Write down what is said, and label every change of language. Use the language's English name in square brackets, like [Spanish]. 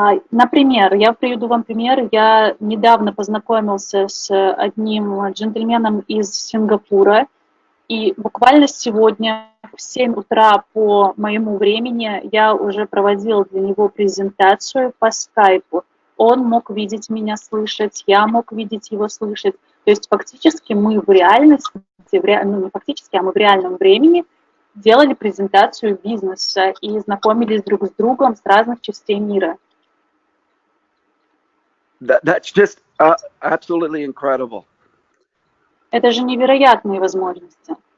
[Russian] Например, я приведу вам пример. Я недавно познакомился с одним джентльменом из Сингапура, и буквально сегодня в 7 утра по моему времени я уже проводила для него презентацию по скайпу. Он мог видеть меня, слышать, я мог видеть его, слышать. То есть фактически мы в реальности, не фактически, а мы в реальном времени делали презентацию бизнеса и знакомились друг с другом с разных частей мира. [English] That's just absolutely incredible. [Russian] Это же невероятные возможности.